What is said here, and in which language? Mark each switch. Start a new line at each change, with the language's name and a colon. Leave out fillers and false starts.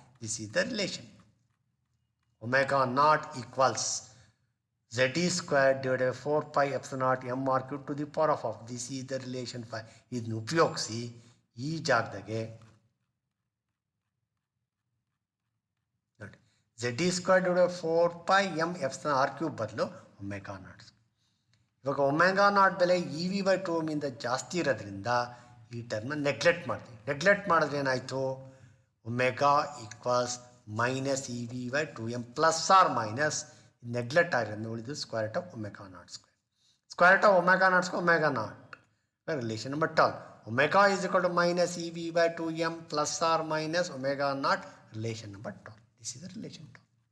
English: This is the relation omega naught equals z square divided by 4 pi epsilon naught m r cube to the power of half. This is the relation 5.
Kannada: ಇದನ್ನು ಉಪಯೋಗಿಸಿ ಈ ಜಾಗದಾಗೆ ನೋಡಿ
English: z square divided by 4 pi m epsilon r cube ಬದಲು omega naught.
Kannada: ಇವಾಗ omega not ಬೆಲೆ E V by 2m ಇಂದ ಜಾಸ್ತಿ ಇರೋದ್ರಿಂದ ಈ ಟರ್ಮ್ನ ನೆಗ್ಲೆಕ್ಟ್ ಮಾಡ್ತೀವಿ.
English: neglect ಮಾಡಿದ್ರೆ ಏನಾಯಿತು omega equals minus EV by 2m plus or minus neglect
Kannada: ಆಗಿರೋದು ಉಳಿದು
English: square root of omega naught square. Square root of omega naught square omega naught. Relation number 12. Omega is equal to minus EV by 2m plus or minus omega naught. Relation number 12. This is the relation 12.